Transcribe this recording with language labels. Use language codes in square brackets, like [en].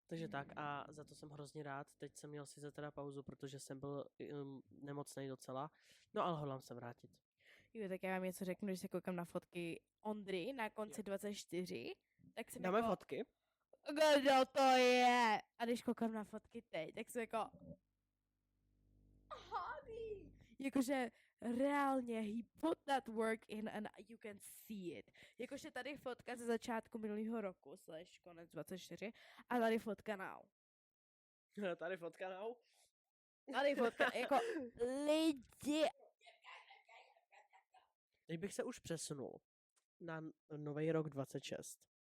[cs] Takže tak a za to jsem hrozně rád. Teď jsem měl sice teda pauzu, protože jsem byl nemocnej docela. No ale hodlám se vrátit. Jo, tak já vám něco řeknu, když se koukám na fotky Ondry na konci 24, tak jsem Dáme jako, fotky? kdo to je? A když koukám na fotky teď, tak jsem jako, [en] honey. [cs] Jakože reálně, [en] he put that work in and you can see it. [cs] Jakože tady fotka ze začátku minulého roku, / konec 24, a tady fotka [en] now. [cs] Tady fotka [en] now. [cs] Tady fotka, jako lidi. Teď bych se už přesunul na nový rok 26.